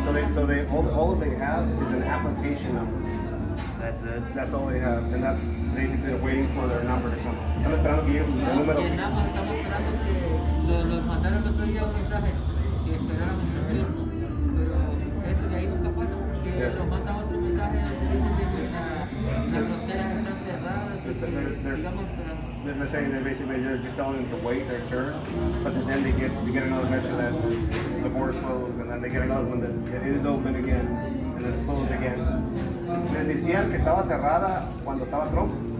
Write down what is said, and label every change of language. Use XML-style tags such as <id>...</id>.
<en>So all they have is an application number. That's it? That's all they have, and that's basically they're waiting for their number to come.</en> <es>Están esperando que llegue el número. Estamos esperando que los mandaron el otro día un mensaje que esperáramos el turno, pero eso de ahí nunca pasa, porque nos mandan otro mensaje donde dicen que las fronteras están cerradas y que sigamos esperando.</es> <en>They're saying that basically they're just telling them to wait their turn, but then they get another message that the border's closed, and then they get another one that it is open again, and then it's closed again.</en> <es>Les decían que estaba cerrada cuando estaba Trump.</es>